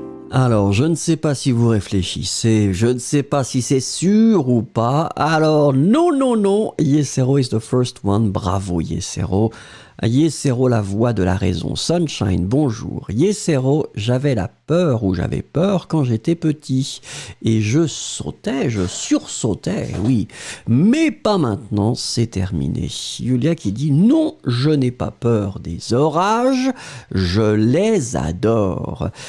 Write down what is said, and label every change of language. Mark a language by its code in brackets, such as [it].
[fr] Alors, je ne sais pas si vous réfléchissez, je ne sais pas si c'est sûr ou pas. Alors, non, [en] Yesero is the first one. [fr] Bravo, Yesero. Yesero, la voix de la raison. Sunshine, bonjour. Yesero, j'avais peur quand j'étais petit. Et je sursautais, oui. Mais pas maintenant, c'est terminé. Julia qui dit, non, je n'ai pas peur des orages, je les adore.